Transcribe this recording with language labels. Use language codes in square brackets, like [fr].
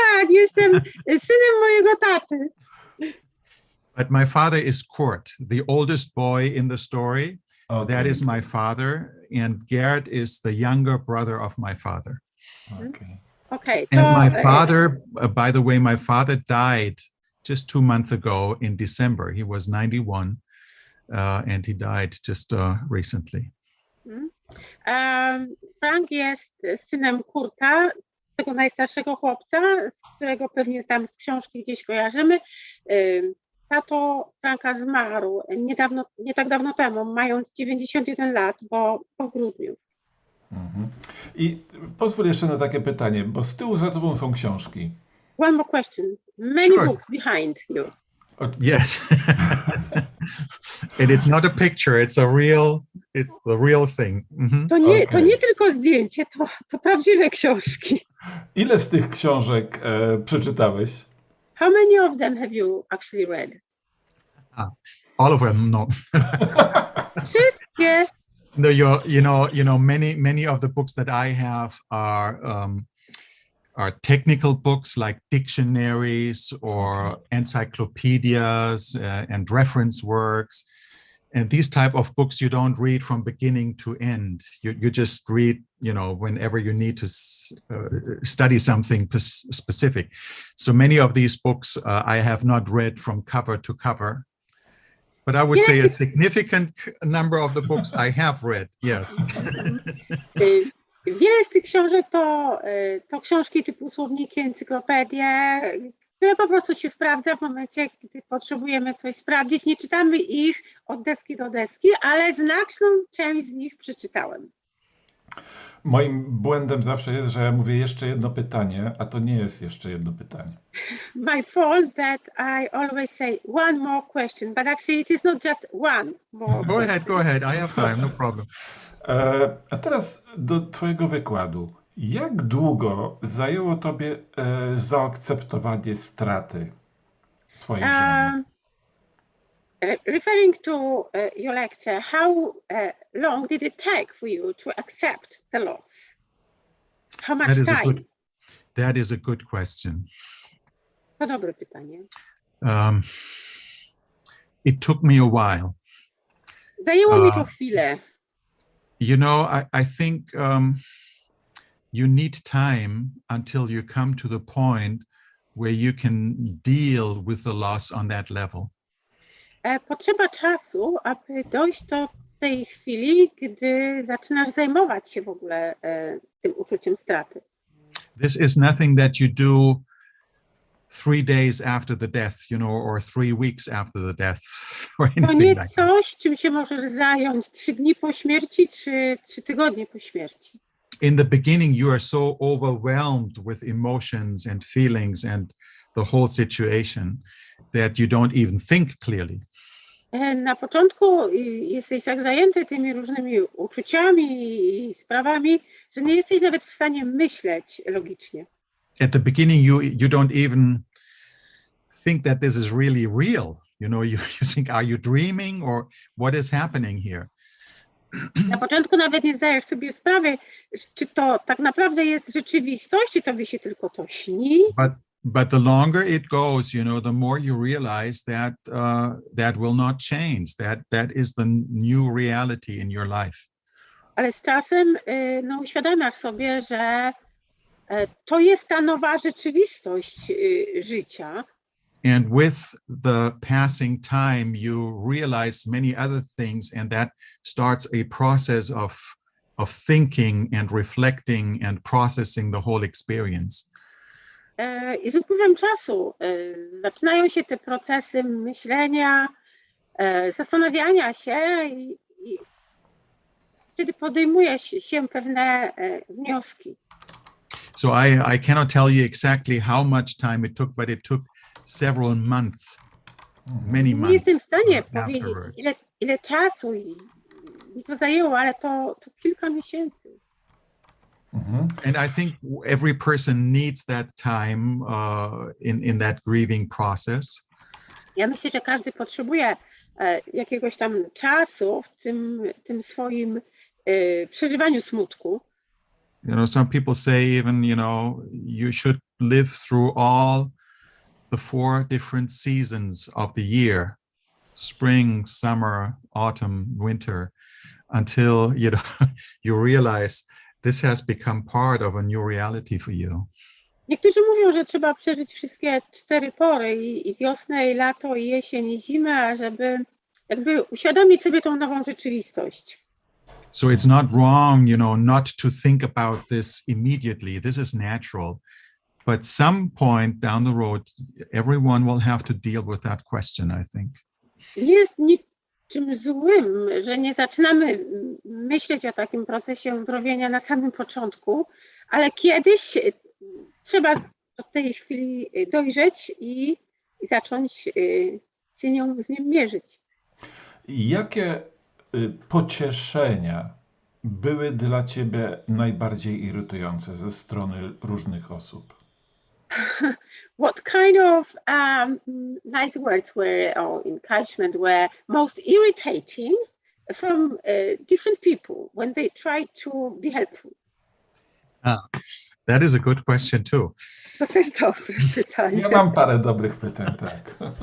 [pl] Jestem synem mojego taty. [en] But my father is Kurt, the oldest boy in the story. Okay. That is my father, and Gert is the younger brother of my father. Okay. And my father, by the way, my father died just 2 months ago in December. He was 91, and he died just recently. [pl] Frank jest synem Kurta, tego najstarszego chłopca, z którego pewnie tam z książki gdzieś kojarzymy. Tato Franka zmarł nie tak dawno temu, mając 91 lat, bo po grudniu. I pozwól jeszcze na takie pytanie, bo z tyłu za tobą są książki. [en] One more question. Many books behind you. Yes. And it's not a picture, it's the real thing. [pl] To nie tylko zdjęcie, to prawdziwe książki. Ile z tych książek przeczytałeś? [en] How many of them have you actually read? All of them, no. [pl] Wszystkie. [en] No, you know, many of the books that I have are technical books like dictionaries or encyclopedias and reference works. And these type of books you don't read from beginning to end. You just read, whenever you need to study something specific. So many of these books I have not read from cover to cover. But I would say a significant number of the books I have read, yes. [pl] Wiele z tych książek to książki typu słowniki, encyklopedie, które po prostu się sprawdza w momencie, kiedy potrzebujemy coś sprawdzić. Nie czytamy ich od deski do deski, ale znaczną część z nich przeczytałem. Moim błędem zawsze jest, że ja mówię jeszcze jedno pytanie, a to nie jest jeszcze jedno pytanie. [en] My fault that I always say one more question, but actually it is not just one more. Go ahead. I have time, no problem. [pl] A teraz do twojego wykładu. Jak długo zajęło tobie zaakceptowanie straty twojej żony? [en] Referring to your lecture, how long did it take for you to accept the loss? How much time? That is a good question. [pl] To dobre pytanie. [en] It took me a while. [pl] Zajęło mi to chwilę. [en] I think you need time until you come to the point where you can deal with the loss on that level. [pl] Potrzeba czasu, aby dojść do tej chwili, gdy zaczynasz zajmować się w ogóle tym uczuciem straty. [en] This is nothing that you do 3 days after the death, or 3 weeks after the death, or [pl] To [en] anything [pl] nie [en] like that. [pl] coś, czym się możesz zająć 3 dni po śmierci, czy 3 tygodnie po śmierci. [en] In the beginning, you are so overwhelmed with emotions and feelings and the whole situation that you don't even think clearly. [pl] Na początku jesteś tak zajęty tymi różnymi uczuciami i sprawami, że nie jesteś nawet w stanie myśleć logicznie. [en] At the beginning, you don't even think that this is really real. You think, are you dreaming or what is happening here? [pl] Na początku nawet nie zdajesz sobie sprawy, czy to tak naprawdę jest rzeczywistość, czy tobie się tylko to śni. [en] But the longer it goes, the more you realize that that will not change. That is the new reality in your life. [pl] Ale z czasem uświadamiasz sobie, że to jest ta nowa rzeczywistość życia. [en] And with the passing time, you realize many other things, and that starts a process of thinking and reflecting and processing the whole experience. [pl] I z upływem czasu zaczynają się te procesy myślenia, zastanawiania się i wtedy podejmuje się pewne wnioski. [en] So I cannot tell you exactly how much time it took, but it took several months, many months. [pl] Nie jestem w stanie powiedzieć, [en] afterwards. [pl] ile czasu mi to zajęło, ale to kilka miesięcy. [en] And I think every person needs that time in that grieving process. [pl] Ja myślę, że każdy potrzebuje jakiegoś tam czasu w tym swoim przeżywaniu smutku. [en] Some people say even, you should live through all the 4 different seasons of the year, spring, summer, autumn, winter, until you realize this has become part of a new reality for you. [pl] Niektórzy mówią, że trzeba przeżyć wszystkie 4 pory, i wiosnę, i lato, i jesień, i zimę, żeby jakby uświadomić sobie tą nową rzeczywistość. [en] So it's not wrong, not to think about this immediately. This is natural. But some point down the road, everyone will have to deal with that question, I think. [pl] Nie jest niczym złym, że nie zaczynamy myśleć o takim procesie uzdrowienia na samym początku, ale kiedyś trzeba do tej chwili dojrzeć i zacząć się z nim mierzyć. Jakie pocieszenia były dla ciebie najbardziej irytujące ze strony różnych osób? [en] What kind of nice words or encouragement were most irritating from different people when they tried to be helpful? That is a good question too. [pl] To też dobre pytanie. Ja mam parę dobrych pytań, tak.